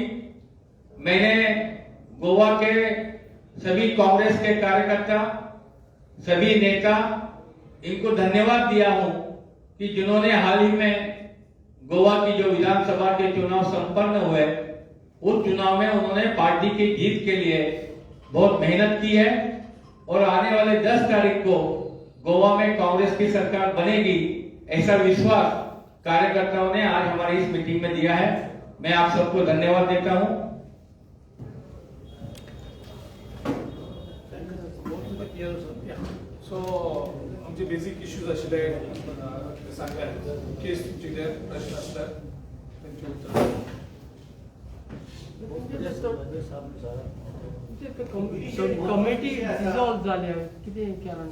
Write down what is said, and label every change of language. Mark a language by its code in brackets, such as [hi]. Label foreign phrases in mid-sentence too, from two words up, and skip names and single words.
[hi] मैंने गोवा के सभी कांग्रेस के कार्यकर्ता, सभी नेता, इनको धन्यवाद दिया हूं कि जिन्होंने हाल ही में गोवा की जो विधानसभा के चुनाव संपन्न हुए, उस चुनाव में उन्होंने पार्टी की जीत के लिए बहुत मेहनत की है। और आने वाले 10 तारीख को गोवा में कांग्रेस की सरकार बनेगी, ऐसा विश्वास कार्यकर्ताओं ने आज हमारी इस मीटिंग में दिया है। मैं आप सबको धन्यवाद देता हूं। [kok] सो आमचे [en] basic issues [kok] आशिल्ले सांगल्यात, केस तुमचे कितें प्रश्न आसल्यार तांचे उत्तर। [en] committee dissolve [kok] जाल्या, कितें कारण?